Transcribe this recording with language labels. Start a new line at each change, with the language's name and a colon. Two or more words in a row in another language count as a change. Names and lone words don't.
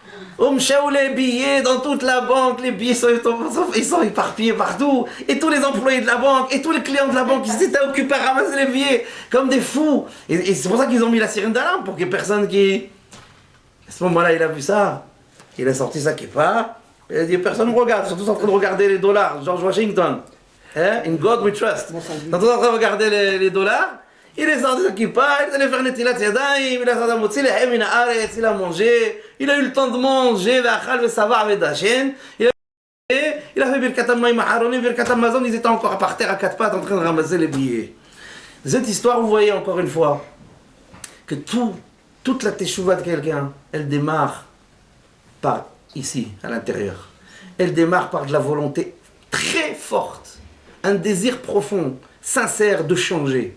French: Les billets dans toute la banque, les billets ils sont éparpillés partout. Et tous les employés de la banque, et tous les clients de la banque, ils étaient occupés à ramasser les billets comme des fous. Et c'est pour ça qu'ils ont mis la sirène d'alarme, pour qu'il n'y ait personne qui... À ce moment-là, il a vu ça. Il a sorti sa kippa. Il a dit, personne ne me regarde. Ils sont tous en train de regarder les dollars.
English: George Washington. In God we trust.
French: Ils sont tous en train de regarder les dollars. Il est sorti sa kippa, il est allé faire
Hebrew: נטילת ידיים,
French: il a sorti
Hebrew: מוציא לחם מן הארץ,
French: il a mangé, il a eu le temps de manger,
Hebrew: ואכל ושבע ודשן,
French: il a fait
Hebrew: ברכת המים אחרונים, ברכת המזון,
French: ils étaient encore par terre à quatre pattes en train de ramasser les billets. Cette histoire, vous voyez encore une fois, que toute la teshuva de quelqu'un, elle démarre par ici, à l'intérieur. Elle démarre par de la volonté très forte, un désir profond, sincère de changer.